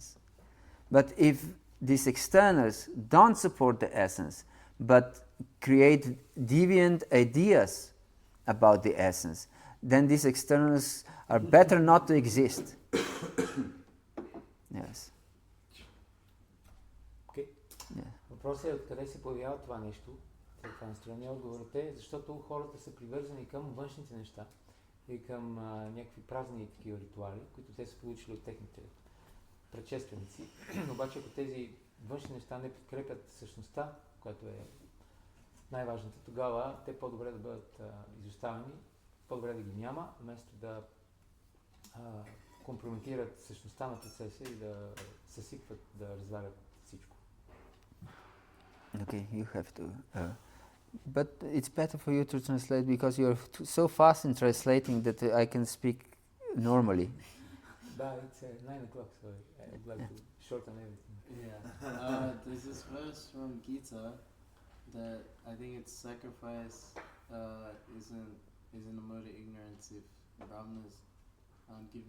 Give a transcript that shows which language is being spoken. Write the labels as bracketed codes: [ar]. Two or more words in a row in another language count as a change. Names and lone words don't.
[en] But if these externals don't support the essence, but create deviant ideas about the essence, then these externals are better not to exist. Yes. Okay. Yeah. [bg] Въпросът е откъде се появява това нещо. това настроение. Отговорът е, защото хората са привързани към външните неща и към някакви празни такива ритуали, които те са получили от техните предшественици. Обаче ако тези външни неща не подкрепят същността, която е най-важната, тогава те по-добре да бъдат изоставени, по-добре да ги няма, вместо да компрометират същността на процеса и да съсипват, да развалят всичко. [en] Okay, you have to. But it's better for you to translate because you're so fast in translating that I can speak normally. Да, it's 9 o'clock, so I'd like to shorten everything. Yeah. There's this verse from Gita that I think it's sacrifice isn't a mode of ignorance if Brahmanas aren't given